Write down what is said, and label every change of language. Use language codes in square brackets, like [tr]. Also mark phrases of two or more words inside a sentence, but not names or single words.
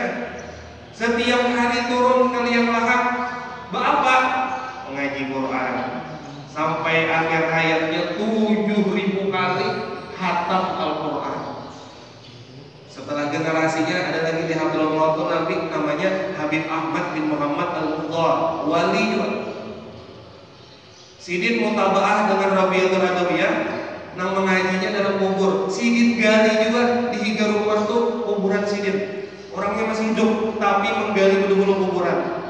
[id] Setiap hari turun ke liang lahat, apa? Mengaji Quran. Sampai akhir hayatnya 7.000 kali khatam Al-Quran. Setelah generasinya ada lagi di Hadramaut Nabi namanya Habib Ahmad bin Muhammad Al-Mudhar, wali juga. [bjn] Sidin mutabaah dengan Rabi'atul Adawiyah nang mengajinya dalam kubur. Sidin gali juga di higa rumah tuh kuburan Sidin. Orangnya masih hidup tapi menggali dulu kuburan.